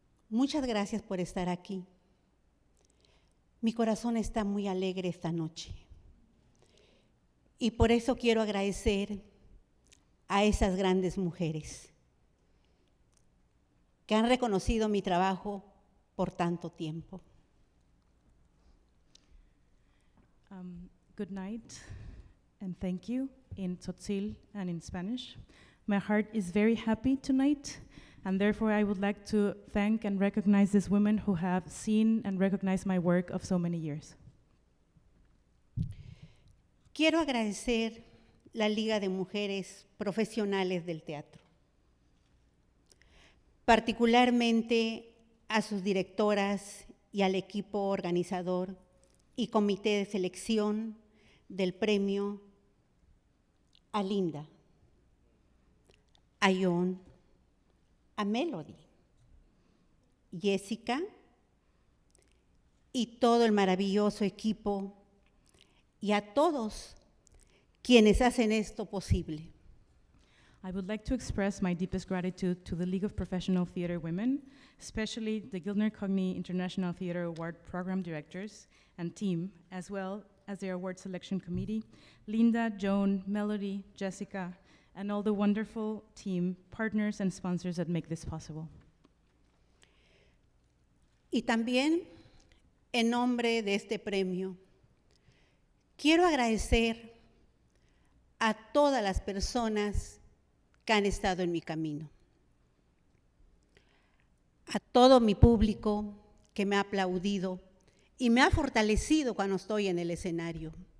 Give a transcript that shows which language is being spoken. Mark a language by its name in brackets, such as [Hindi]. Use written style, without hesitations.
[Spanish] Muchas gracias por estar aquí. Mi corazón está muy alegre esta noche. Y por eso quiero agradecer a esas grandes mujeres que han reconocido mi trabajo por tanto tiempo. [English] Good night, and thank you in Tzotzil and in Spanish. My heart is very happy tonight, and therefore I would like to thank and recognize these women who have seen and recognized my work of so many years. [Spanish] Quiero agradecer la Liga de Mujeres Profesionales del Teatro, particularmente a sus directoras y al equipo organizador y comité de selección del premio, a Linda, a John, a Melody, Jessica y todo el maravilloso equipo y a todos quienes hacen esto posible. [English] I would like to express my deepest gratitude to the League of Professional Theatre Women, especially the Gilder Coigney International Theatre Award Program Directors and team, as well as their award selection committee, Linda, Joan, Melody, Jessica, and all the wonderful team, partners, and sponsors that make this possible. [Spanish] Y también, en nombre de este premio, quiero agradecer a todas las personas que han estado en mi camino, a todo mi público que me ha aplaudido y me ha fortalecido cuando estoy en el escenario.